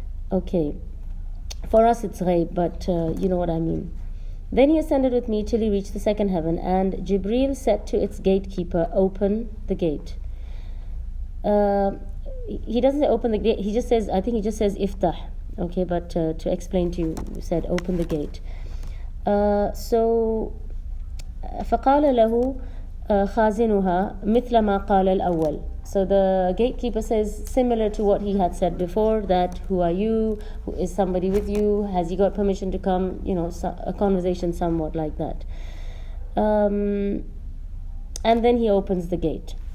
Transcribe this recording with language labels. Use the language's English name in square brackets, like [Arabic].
[English] Okay, for us it's ghaib, but you know what I mean. Then he ascended with me till he reached the second heaven, and Jibreel said to its gatekeeper, "Open the gate." He doesn't say open the gate. He just says iftah. Okay, but to explain to you, he said open the gate. [Arabic] So فقال له خازنها مثل ما قال الأول. [English] So the gatekeeper says similar to what he had said before, that who are you? Who is somebody with you? Has he got permission to come? A conversation somewhat like that. And then he opens the gate.